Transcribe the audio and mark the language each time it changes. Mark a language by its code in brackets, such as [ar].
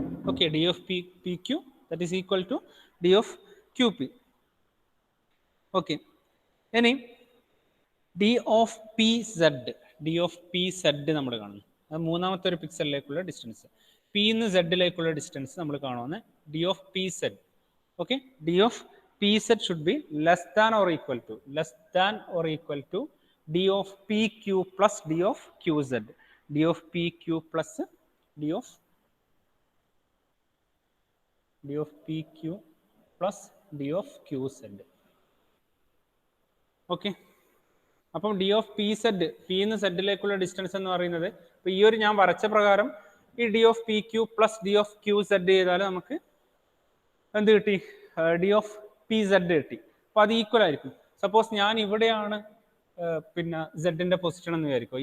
[en] Okay, D of PQ that is equal to D of QP. Okay. Any D of PZ, D of PZ [ml] നമ്മൾ കാണുന്നു. അത് മൂന്നാമത്തെ ഒരു പിക്സലിലേക്കുള്ള distance. P-ന്ന് Z-ലേക്കുള്ള distance നമ്മൾ കാണുന്നത് D of PZ. [en] Okay, D of PZ should be less than or equal to D of PQ plus D of QZ. D of PQ plus D of PQ plus D of QZ. [ml] Okay, അപ്പം D of PZ, P-ന്ന് Z-ലേക്കുള്ള distance എന്ന് പറയുന്നത് ഇപ്പോൾ ഈ ഒരു ഞാൻ വരച്ച പ്രകാരം ഈ D of PQ plus D of QZ ചെയ്താൽ നമുക്ക് എന്ത് കിട്ടി? D of PZ കിട്ടി. അപ്പോൾ അത് ഈക്വൽ ആയിരിക്കും. സപ്പോസ് ഞാൻ ഇവിടെയാണ് പിന്നെ Z-ന്റെ പൊസിഷൻ എന്ന് വിചാരിക്കും.